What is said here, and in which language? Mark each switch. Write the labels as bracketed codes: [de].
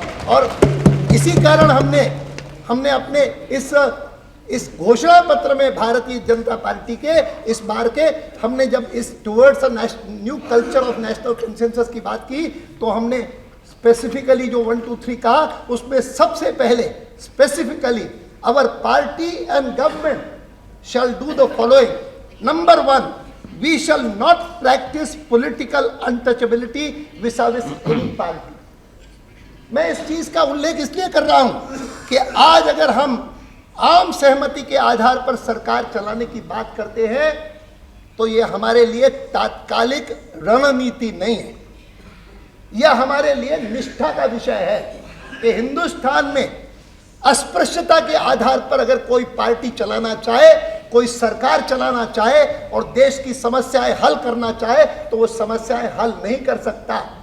[hi] और इसी कारण हमने अपने इस घोषणा पत्र में भारतीय जनता पार्टी के इस बार के हमने जब इस [en] towards a new culture of national consensus [hi] की बात की, तो हमने स्पेसिफिकली जो 1, 2, 3 कहा, उसमें सबसे पहले [en] Specifically our party and government shall do the following. Number 1, we shall not practice political untouchability vis-a-vis any party. [hi] मैं इस चीज का उल्लेख इसलिए कर रहा हूं कि आज अगर हम आम सहमति के आधार पर सरकार चलाने की बात करते हैं तो यह हमारे लिए तात्कालिक रणनीति नहीं है, यह हमारे लिए निष्ठा का विषय है कि हिंदुस्तान में अस्पृश्यता के आधार पर अगर कोई पार्टी चलाना चाहे, कोई सरकार चलाना चाहे और देश की समस्याएं हल करना चाहे तो वो समस्याएं हल नहीं कर सकता।